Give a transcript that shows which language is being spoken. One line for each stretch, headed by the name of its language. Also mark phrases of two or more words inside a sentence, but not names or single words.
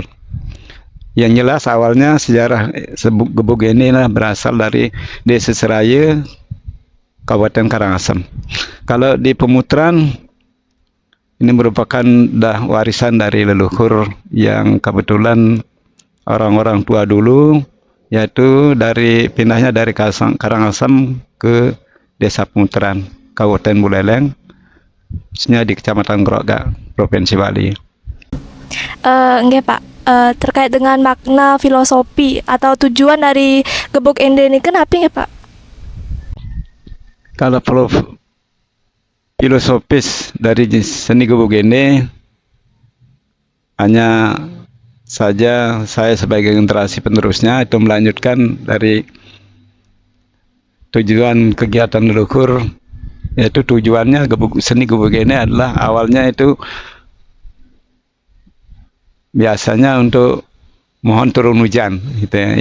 Indonesian: Yang jelas awalnya sejarah Gebuk ini berasal dari Desa Seraya, Kabupaten Karangasem. Kalau di Pemuteran, ini merupakan warisan dari leluhur yang kebetulan orang-orang tua dulu, yaitu pindahnya dari Karangasem ke Desa Pemuteran, Kabupaten Buleleng, khususnya di Kecamatan Grogak, Provinsi Bali. Enggak Pak, terkait dengan makna filosofi atau tujuan dari Gebuk Ende ini kenapa ya Pak? Kalau filosofis dari seni Gebuk Ende, hanya saja saya sebagai generasi penerusnya itu melanjutkan dari tujuan kegiatan leluhur, yaitu tujuannya seni Gebuk Ende adalah awalnya itu biasanya untuk mohon turun hujan, gitu ya.